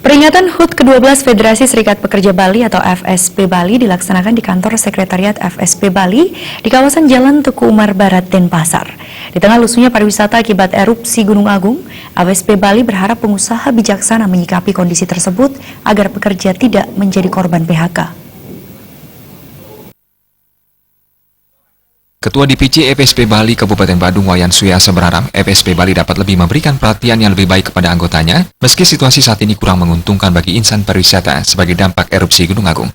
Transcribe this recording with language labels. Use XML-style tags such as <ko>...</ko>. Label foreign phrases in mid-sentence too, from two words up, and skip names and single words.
<id>Peringatan HUT ke-12 Federasi Serikat Pekerja Bali atau FSP Bali dilaksanakan di kantor Sekretariat FSP Bali di kawasan Jalan Tuku Umar Barat, Denpasar. Di tengah lusunya pariwisata akibat erupsi Gunung Agung, FSP Bali berharap pengusaha bijaksana menyikapi kondisi tersebut agar pekerja tidak menjadi korban PHK. Ketua DPC FSP Bali Kabupaten Badung Wayan Suyasa berharap FSP Bali dapat lebih memberikan perhatian yang lebih baik kepada anggotanya meski situasi saat ini kurang menguntungkan bagi insan pariwisata sebagai dampak erupsi Gunung Agung.</id>